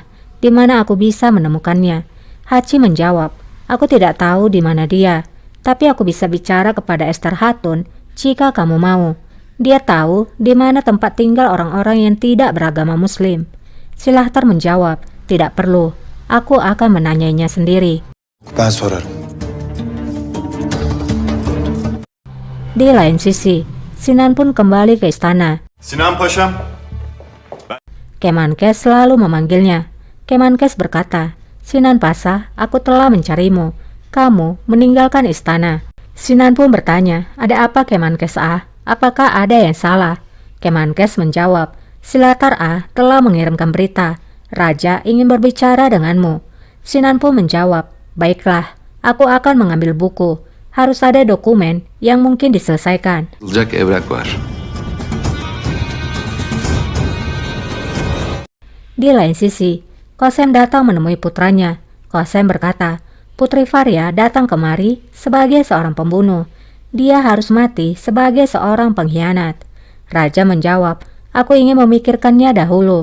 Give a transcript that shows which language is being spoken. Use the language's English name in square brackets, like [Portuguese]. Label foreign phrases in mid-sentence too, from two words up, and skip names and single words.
[Indonesian] Di mana aku bisa menemukannya?" Hachi menjawab, "Aku tidak tahu di mana dia, tapi aku bisa bicara kepada Esther Hatun jika kamu mau. Dia tahu di mana tempat tinggal orang-orang yang tidak beragama Muslim." Silahtar menjawab, "Tidak perlu. Aku akan menanyainya sendiri." [Turkish] Ben sorarım. [Indonesian] Di lain sisi, Sinan pun kembali ke istana. [Turkish] Sinan Paşam. [Indonesian] Kemenkes selalu memanggilnya. Kemenkes berkata, "Sinan Pasa, aku telah mencarimu. Kamu meninggalkan istana." Sinan pun bertanya, "Ada apa Kemenkes Ah? Apakah ada yang salah?" Kemenkes menjawab, "Silahtar Ah telah mengirimkan berita. Raja ingin berbicara denganmu." Sinan pun menjawab, "Baiklah, aku akan mengambil buku. Harus ada dokumen yang mungkin diselesaikan." [Turkish] Yazılacak evrak var. [Indonesian] Di lain sisi, Qasem datang menemui putranya. Qasem berkata, "Putri Faria datang kemari sebagai seorang pembunuh. Dia harus mati sebagai seorang pengkhianat." Raja menjawab, "Aku ingin memikirkannya dahulu."